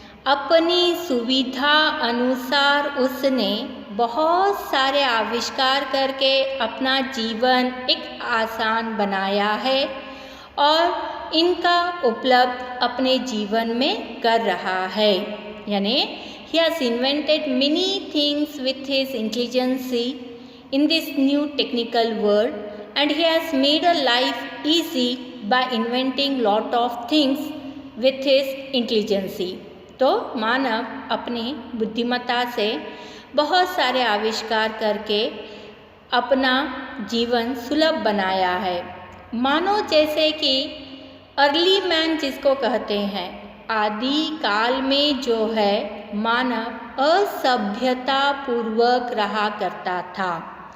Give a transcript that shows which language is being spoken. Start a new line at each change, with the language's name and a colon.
Hindi: अपनी सुविधा अनुसार उसने बहुत सारे आविष्कार करके अपना जीवन एक आसान बनाया है और इनका उपलब्ध अपने जीवन में कर रहा है।
English: यानी he has invented many things with his intelligence in this new technical world, and he has made a life easy by inventing lot of things with his intelligence।
Hindi: तो मानव अपनी बुद्धिमत्ता से बहुत सारे आविष्कार करके अपना जीवन सुलभ बनाया है। मानो जैसे कि अर्ली मैन जिसको कहते हैं, आदि काल में जो है मानव असभ्यता पूर्वक रहा करता था।